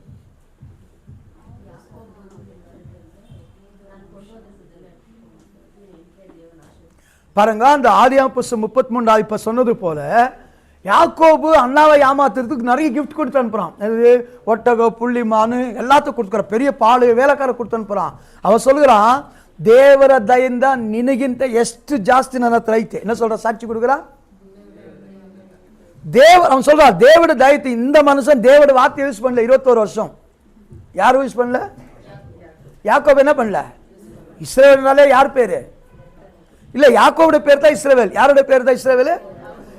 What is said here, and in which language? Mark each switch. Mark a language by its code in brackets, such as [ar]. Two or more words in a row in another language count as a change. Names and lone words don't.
[ta] பாருங்க, அந்த ஆதியாகமம் 33 இப்ப சொன்னது போல யாக்கோபு அண்ணாவை ஏமாத்துறதுக்கு நிறைய கிஃப்ட் கொடுத்து அனுப்புறான். ஒட்டகம், புள்ளி, மானு எல்லாத்துக்கும் கொடுக்குறான். பெரிய பால் வேலைக்கார கொடுத்து அனுப்புறான். அவன் சொல்லுகிறான், [kn] ದೇವರ ದಯಿಂದ ನಿನಗಿಂತ ಎಷ್ಟು ಜಾಸ್ತಿ ನನ್ನ ಹತ್ರ ಐತೆ. [ta] என்ன சொல்ற? சாட்சி கொடுக்குறான். அவன் சொல்றான், தேவட தயத்தை. இந்த மனுஷன் தேவட வார்த்தை யூஸ் பண்ணல 21 வருஷம். யாரும் யூஸ் பண்ணல. யாக்கோபு என்ன பண்ணல? இஸ்ரவேல்னாலே யார் பேரு? இல்ல, யாக்கோபுடைய பேர் தான் இஸ்ரவேல். யாரோட பேர் தான் இஸ்ரவேல்?